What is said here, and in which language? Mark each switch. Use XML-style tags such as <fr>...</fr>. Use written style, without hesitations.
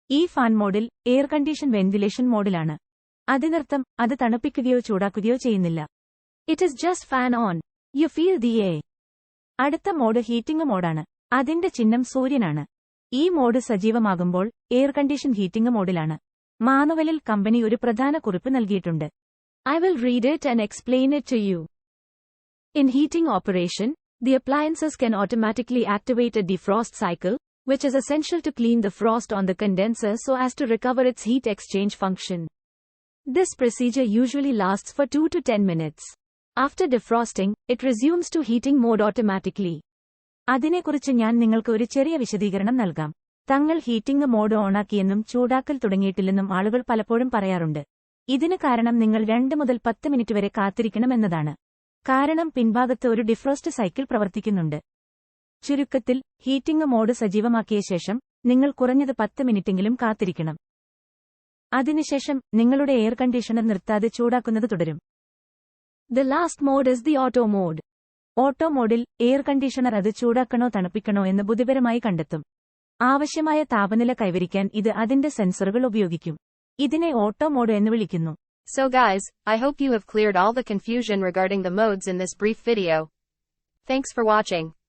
<ml>ഈ ഫാൻ മോഡിൽ air condition ventilation മോഡിലാണ്. അതിനർത്ഥം അത് തണുപ്പിക്കുകയോ ചൂടാക്കുകയോ ചെയ്യുന്നില്ല.</ml> <en>It is just fan on. You feel the air.</en> <ml>അടുത്ത മോഡ് ഹീറ്റിംഗ് മോഡാണ്. അതിന്റെ ചിഹ്നം സൂര്യനാണ്. ഈ mode സജീവമാകുമ്പോൾ air condition heating മോഡിലാണ്. മാനുവലിൽ company ഒരു പ്രധാന കുറിപ്പ് നൽകിയിട്ടുണ്ട്.</ml> <en>I will read it and explain it to you. In heating operation, the appliances can automatically activate a defrost cycle, which is essential to clean the frost on the condenser so as to recover its heat exchange function. This procedure usually lasts for 2 to 10 minutes. After defrosting, it resumes to heating mode automatically.</en> <ml>അതിനെക്കുറിച്ച് ഞാൻ നിങ്ങൾക്ക് ഒരു ചെറിയ വിശദീകരണം നൽകാം. തങ്ങൾ heating mode ഓണാക്കിയെന്നും ചൂടാക്കൽ തുടങ്ങിയിട്ടില്ലെന്നും ആളുകൾ പലപ്പോഴും പറയാറുണ്ട്. ഇതിന് കാരണം നിങ്ങൾ 2 മുതൽ 10 മിനിറ്റ് വരെ കാത്തിരിക്കണമെന്നതാണ്. കാരണം പിൻഭാഗത്ത് ഒരു ഡിഫ്രോസ്റ്റ് സൈക്കിൾ പ്രവർത്തിക്കുന്നുണ്ട്. ചുരുക്കത്തിൽ, ഹീറ്റിംഗ് മോഡ് സജീവമാക്കിയ ശേഷം നിങ്ങൾ കുറഞ്ഞത് 10 മിനിറ്റെങ്കിലും കാത്തിരിക്കണം. അതിനുശേഷം നിങ്ങളുടെ എയർ കണ്ടീഷണർ നിർത്താതെ ചൂടാക്കുന്നത് തുടരും.</ml> <en>The last mode is the auto mode.</en> <ml>Auto മോഡിൽ എയർ കണ്ടീഷണർ അത് ചൂടാക്കണോ തണുപ്പിക്കണോ എന്ന് ബുദ്ധിപരമായി കണ്ടെത്തും. ആവശ്യമായ താപനില കൈവരിക്കാൻ ഇത് അതിന്റെ സെൻസറുകൾ ഉപയോഗിക്കും. ഇതിനെ ഓട്ടോ മോഡ് എന്ന് വിളിക്കുന്നു.</ml> <en>So guys, I hope you have cleared all the confusion regarding the modes in this brief video. Thanks for watching.</en>